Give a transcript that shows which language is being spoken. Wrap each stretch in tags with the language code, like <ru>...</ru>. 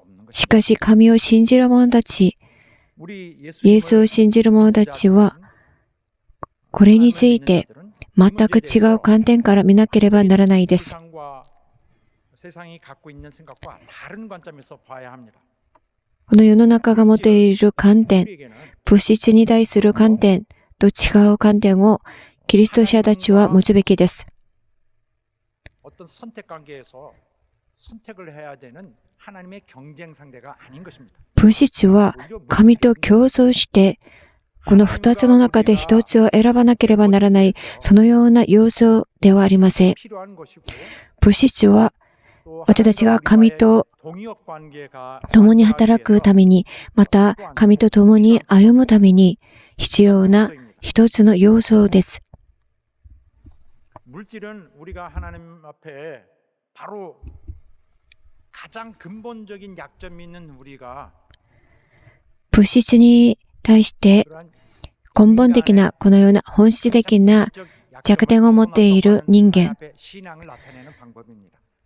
<ja>しかし神を信じる者たち、イエスを信じる者たちは、これについて全く違う観点から見なければならないです。</ja> <ko>세상이 갖고 있는 생각과 다른 관점에서 봐야 합니다.</ko> <ja>この世の中が持っている観点、物質に対する観点と違う観点をキリスト者たちは持つべきです。</ja> <ko>어떤 선택 관계에서 선택을 해야 되는 하나님의 경쟁 상대가 아닌 것입니다.</ko> <ja>物質は神と競争して、この二つの中で一つを選ばなければならない、そのような要素ではありません。</ja> <ko>필요한 것이고</ko> <ja>物質は私たちが神と共に働くために、また神と共に歩むために必要な一つの要素です。</ja> <ko>물질은 우리가 하나님 앞에 바로 가장 근본적인 약점이 있는 우리가</ko> <ja>物質に対して根本的なこのような本質的な弱点を持っている人間、</ja> <ko>신앙을 나타내는 방법입니다.</ko>